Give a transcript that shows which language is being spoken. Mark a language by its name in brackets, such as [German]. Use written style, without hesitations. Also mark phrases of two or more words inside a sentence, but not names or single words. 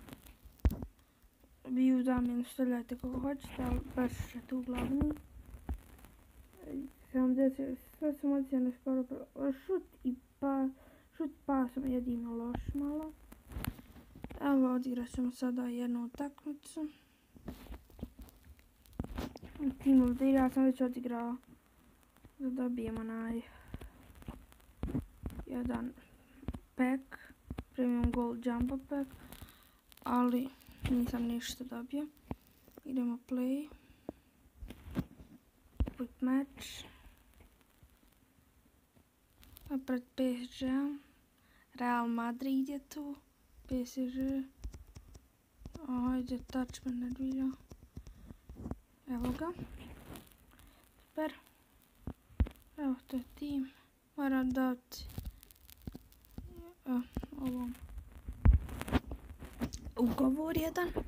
[Croatian] Vi u zamjenu stavljajte koga hoćete, ali baš je tu glavni. 70, sve sam ocjene skoro šut pasom jedino loš malo. Evo, odigrat ćemo sada jednu utakmicu. Team of the Year, ja sam već odigrao da dobijem jedan pack, [English] premium gold jumbo pack, [Croatian] ali nisam ništa dobio. Idemo play, [English] quick match, [Croatian] pred PSG, Real Madrid je tu, PSG, ajde touch me nervira, evo ga, super, evo to je tim, moram dati ovom ugovor jedan.